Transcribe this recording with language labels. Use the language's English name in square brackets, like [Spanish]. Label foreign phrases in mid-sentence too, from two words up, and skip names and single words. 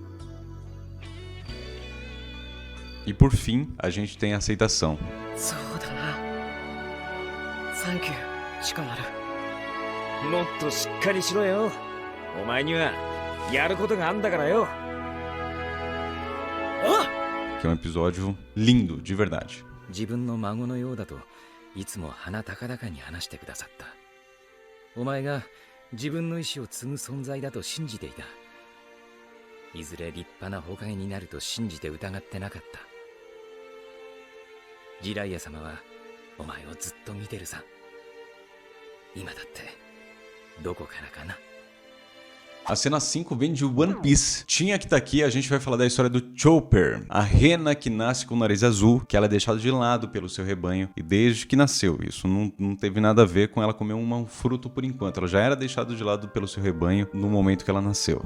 [Portuguese] E por fim, a gente tem a aceitação. Que é um episódio lindo, de verdade. [Japanese] 自分の孫のようだといつも鼻高々に話してくださった。お前が自分の意志を継ぐ存在だと信じていた。いずれ立派な捕獲になると信じて疑ってなかった。ジライア様はお前をずっと見てるさ。今だってどこからかな。 [Portuguese] A cena 5 vem de One Piece. Tinha que estar aqui, a gente vai falar da história do Chopper, a rena que nasce com o nariz azul, que ela é deixada de lado pelo seu rebanho, e desde que nasceu, isso não teve nada a ver com ela comer um fruto por enquanto, ela já era deixada de lado pelo seu rebanho no momento que ela nasceu.